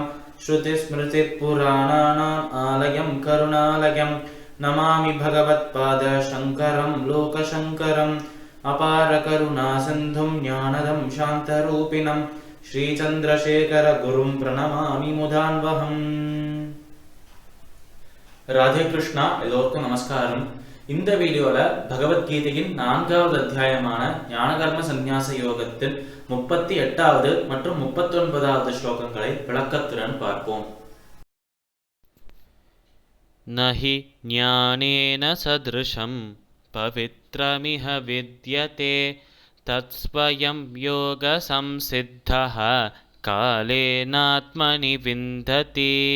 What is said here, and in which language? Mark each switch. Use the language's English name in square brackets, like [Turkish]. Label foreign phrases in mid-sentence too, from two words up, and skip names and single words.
[Sanskrit] श्रुतिस्मृतिपुराणानाम् आलयं करुणालयं नमामि भगवत्पादशङ्करं लोकशङ्करम्। अपारकरुणासिन्धुं ज्ञानदं शान्तरूपिणं श्रीचन्द्रशेखरगुरुं प्रणमामि मुदान्वहम्। [Tamil] ராதே கிருஷ்ணா. எல்லோருக்கும் நமஸ்காரம். இந்த வீடியோல பகவத்கீதையின் 4வது அத்தியாயமான ஞானகர்ம சந்நியாச யோகத்தில் 38வது மற்றும் 39வது ஸ்லோகங்களை விளக்கத்துடன் பார்ப்போம். [Sanskrit] नहि ज्ञानेन सदृशं पवित्रमिह विद्यते तत्स्वयं योग संसिद्धः कालेनात्मनि विन्दति.